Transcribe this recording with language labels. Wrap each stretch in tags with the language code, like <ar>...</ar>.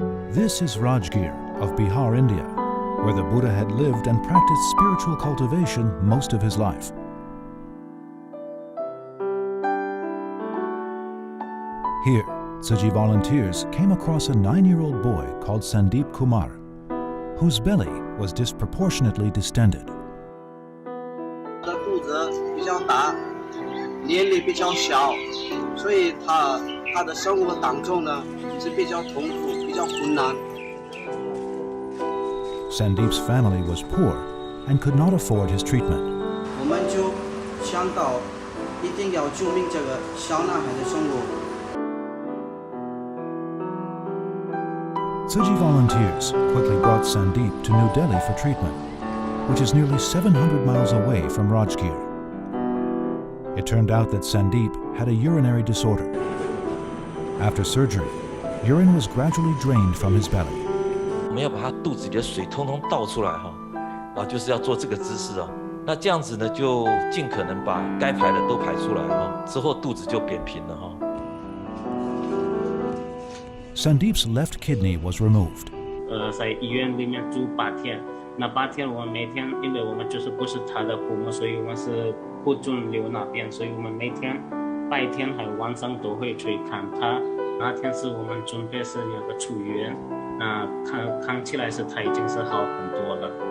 <en>This is Rajgir of Bihar, India, where the Buddha had lived and practiced spiritual cultivation most of his life. Here, Tzu-Chi volunteers came across a 9-year-old boy called Sandeep Kumar, whose belly was disproportionately distended.</en> <zh>他的肚子比较大，年龄比较小，所以他的生活当中呢是比较痛苦、比较困难。</zh> <en>Sandeep's family was poor and could not afford his treatment.</en> <zh>我们就想到一定要救命这个小男孩的生活。</zh> <en>Tzu-Chi volunteers quickly brought Sandeep to New Delhi for treatment, which is nearly 700 miles away from Rajgir. It turned out that Sandeep had a urinary disorder. After surgery, urine was gradually drained from his belly.</en> <zh>我们要把他肚子里的水通通倒出来哈，然后就是要做这个姿势哦，那这样子呢，就尽可能把该排的都排出来之后肚子就扁平了</zh> <en>Sandeep's left kidney was removed.</en> <zh>在医院里面住8天，那8天我们每天，因为我们就是不是他的父母，所以我们是不准留那边，所以我们每天白天还有晚上都会去看他。那天是我们准备是那个出院，那看起来是他已经是好很多了。</zh>